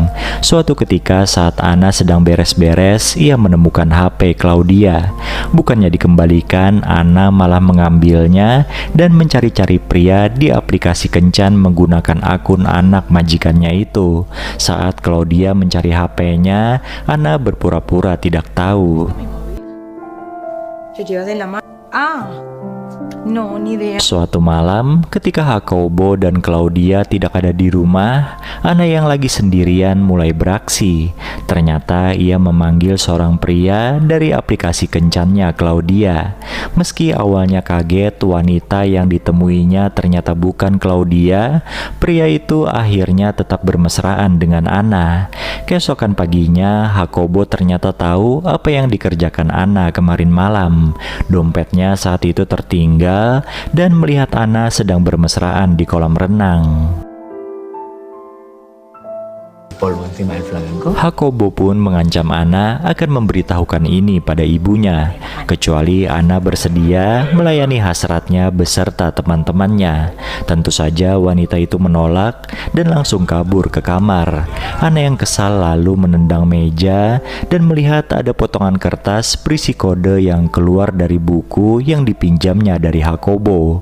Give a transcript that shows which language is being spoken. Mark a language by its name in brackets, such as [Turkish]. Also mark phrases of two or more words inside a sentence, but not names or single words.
[Indonesian] Suatu ketika saat Ana sedang beres-beres, ia menemukan HP Claudia. Bukannya dikembalikan, Ana malah mengambilnya dan mencari-cari pria di aplikasi kencan menggunakan akun anak majikannya itu. Saat Claudia mencari HP-nya, Ana berpura-pura tidak tahu. [Spanish] No, ni idea. [Indonesian] Suatu malam, ketika Hakobo dan Claudia tidak ada di rumah, Ana yang lagi sendirian mulai beraksi. Ternyata ia memanggil seorang pria dari aplikasi kencannya Claudia. Meski awalnya kaget wanita yang ditemuinya ternyata bukan Claudia, pria itu akhirnya tetap bermesraan dengan Ana. Keesokan paginya, Hakobo ternyata tahu apa yang dikerjakan Ana kemarin malam. Dompetnya saat itu tertinggal dan melihat Ana sedang bermesraan di kolam renang. [Spanish] polvo encima del flamenco. [Indonesian] Hakobo pun mengancam Ana akan memberitahukan ini pada ibunya, kecuali Ana bersedia melayani hasratnya beserta teman-temannya. Tentu saja wanita itu menolak dan langsung kabur ke kamar. Ana yang kesal lalu menendang meja dan melihat ada potongan kertas berisi kode yang keluar dari buku yang dipinjamnya dari Hakobo.